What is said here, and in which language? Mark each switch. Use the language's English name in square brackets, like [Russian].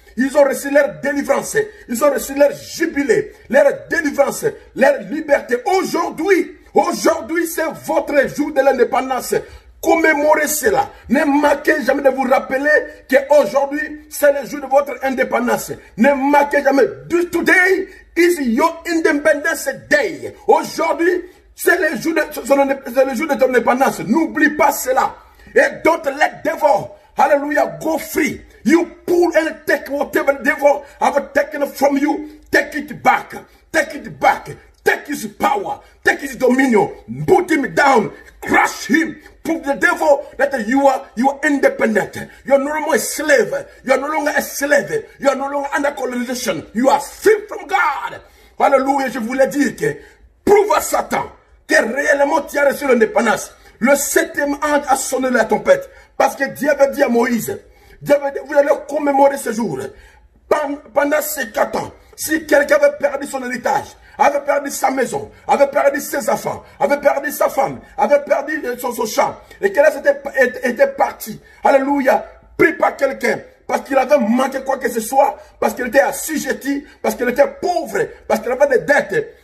[French] Ils ont reçu leur délivrance, ils ont reçu leur jubilé, leur délivrance, leur liberté. Aujourd'hui, c'est votre jour de l'indépendance. Commémorez cela. Ne manquez jamais de vous rappeler qu'aujourd'hui, c'est le jour de votre indépendance. Ne manquez jamais. [English] Today is your independence day. [French] Aujourd'hui, c'est le jour de ton indépendance. N'oublie pas cela. [English] Et don't let devil, hallelujah, go free. You pull and take whatever the devil have taken from you. Take it back. take it back. Take his power, take his dominion, put him down, crush him. Prove the devil that you are independent. You are no longer a slave. You are no longer a slave. You are no longer under colonization. You are free from God. [French] Alléluia, je voulais dire que prouve à Satan que réellement tu as reçu l'indépendance. Le 7e ange a sonné la trompette. Parce que Dieu avait dit à Moïse, Dieu avait dit, vous allez commémorer ce jour. Pendant ces 4 ans, si quelqu'un avait perdu son héritage, avait perdu sa maison, avait perdu ses enfants, avait perdu sa femme, avait perdu son champ, et qu'elle était parti, alléluia, pris par quelqu'un, parce qu'il avait manqué quoi que ce soit, parce qu'il était assujetti, parce qu'il était pauvre, parce qu'il avait des dettes.